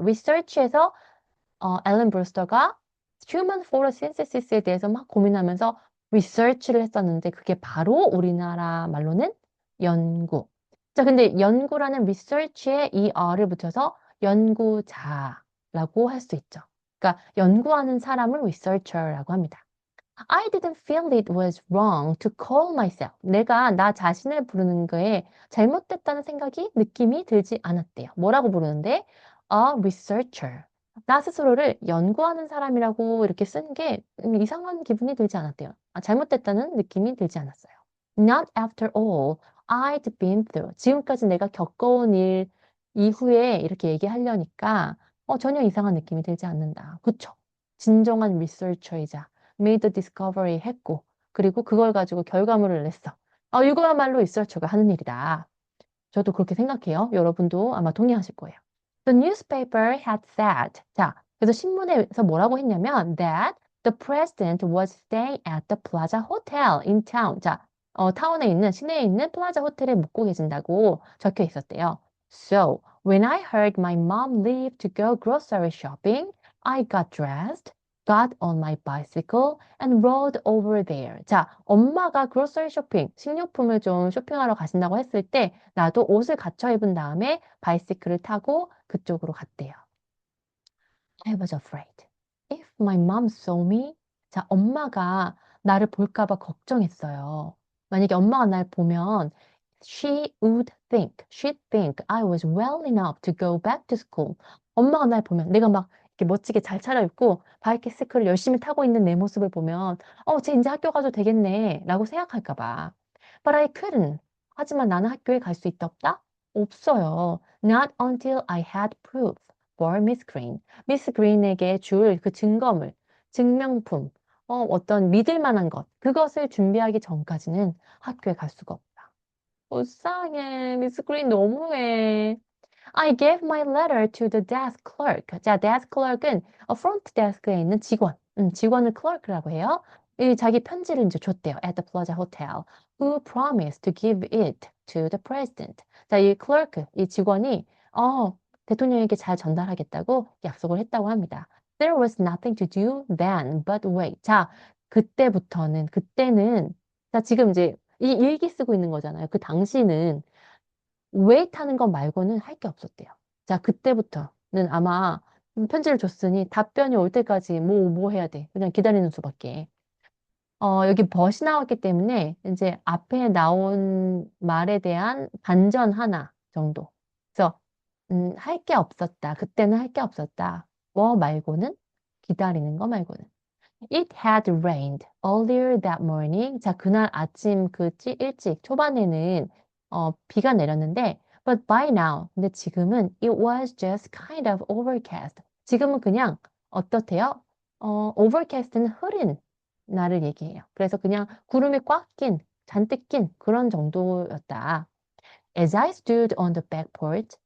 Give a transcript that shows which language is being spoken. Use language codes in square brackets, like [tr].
[ko] research에서 앨런 브루스터가 human photosynthesis에 대해서 막 고민하면서 research를 했었는데 그게 바로 우리나라 말로는 연구. 자, 근데 연구라는 research에 이 어를 붙여서 연구자라고 할 수 있죠. 그러니까 연구하는 사람을 researcher라고 합니다. [en] I didn't feel it was wrong to call myself. [ko] 내가 나 자신을 부르는 거에 잘못됐다는 느낌이 들지 않았대요. 뭐라고 부르는데? [en] A researcher. [ko] 나 스스로를 연구하는 사람이라고 이렇게 쓴 게 이상한 기분이 들지 않았대요. 잘못됐다는 느낌이 들지 않았어요. [en] Not after all I'd been through. [ko] 지금까지 내가 겪어온 일 이후에 이렇게 얘기하려니까 전혀 이상한 느낌이 들지 않는다. 그쵸? 진정한 리서처이자 [en] made a discovery [ko] 했고 그리고 그걸 가지고 결과물을 냈어. 이거야말로 리서처가 하는 일이다. 저도 그렇게 생각해요. 여러분도 아마 동의하실 거예요. [en] The newspaper had said. [ko] 자, 그래서 신문에서 뭐라고 했냐면 [en] that the president was staying at the Plaza Hotel in town. [ko] 자, 타운에 있는 시내에 있는 플라자 호텔에 묵고 계신다고 적혀 있었대요. [en] So, when I heard my mom leave to go grocery shopping, I got dressed, got on my bicycle and rode over there. [ko] 자, 엄마가 grocery shopping, 식료품을 좀 쇼핑하러 가신다고 했을 때 나도 옷을 갖춰 입은 다음에 바이시클을 타고 그쪽으로 갔대요. [en] I was afraid. If my mom saw me, [ko] 자, 엄마가 나를 볼까 봐 걱정했어요. 만약에 엄마가 날 보면 [en] she'd think I was well enough to go back to school. [ko] 엄마가 날 보면 내가 막 이렇게 멋지게 잘 차려입고 바이시클을 열심히 타고 있는 내 모습을 보면 쟤 이제 학교 가도 되겠네 라고 생각할까 봐. [en] But I couldn't. [ko] 하지만 나는 학교에 갈 수 있다 없다? 없어요. [en] Not until I had proof for Miss Green. [ko] 미스 그린에게 줄 그 증거물. 증명품, 어떤 믿을 만한 것, 그것을 준비하기 전까지는 학교에 갈 수가 없다. 불쌍해. 미스 그린 너무해. [en] I gave my letter to the desk clerk. [ko] 자, desk clerk은 front desk에 있는 직원. 직원을 clerk라고 해요. 이 자기 편지를 이제 줬대요. [en] At the Plaza Hotel. Who promised to give it to the president. [ko] 자, 이 clerk, 이 직원이 대통령에게 잘 전달하겠다고 약속을 했다고 합니다. [en] There was nothing to do then but wait. [ko] 자, 그때는 자, 지금 이제 이 일기 쓰고 있는 거잖아요. 그 당시는 wait 하는 것 말고는 할 게 없었대요. 자, 그때부터는 아마 편지를 줬으니 답변이 올 때까지 뭐 해야 돼. 그냥 기다리는 수밖에. 여기 벗이 나왔기 때문에 이제 앞에 나온 말에 대한 반전 하나 정도. 그래서, 할 게 없었다. 그때는 할 게 없었다. 뭐 말고는? 기다리는 거 말고는. [en] It had rained earlier that morning. [ko] 자, 그날 아침 일찍 초반에는 비가 내렸는데, [en] but by now. [ko] 근데 지금은 [en] it was just kind of overcast. [ko] 지금은 그냥 어떻대요? overcast는 흐린 날을 얘기해요. 그래서 그냥 구름이 잔뜩 낀 그런 정도였다. [en] As I stood on the back porch.